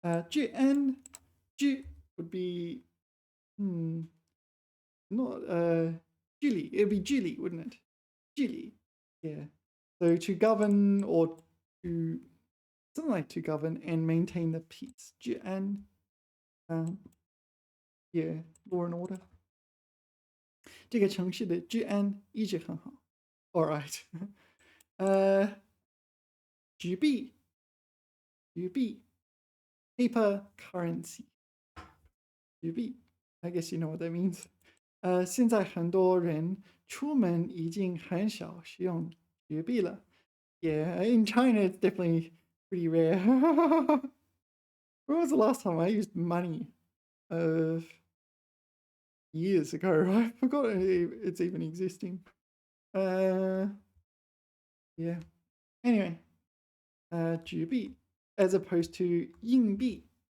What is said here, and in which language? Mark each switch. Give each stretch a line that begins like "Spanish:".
English: Ju and ju would be not jili. It'd be jili, wouldn't it? Jili. Yeah. So to govern or to something like to govern and maintain the peace. Ju and yeah, law and order.
Chinese: 这个城市的治安一直很好。
English: All right. 纸币 paper currency 纸币 I guess you know what that means.
Chinese: 现在很多人出门已经很少使用纸币了。
English: Yeah, in China it's definitely pretty rare. When was the last time I used money? Years ago. I forgot it's even existing. Yeah. Anyway, 纸币 as opposed to 硬币.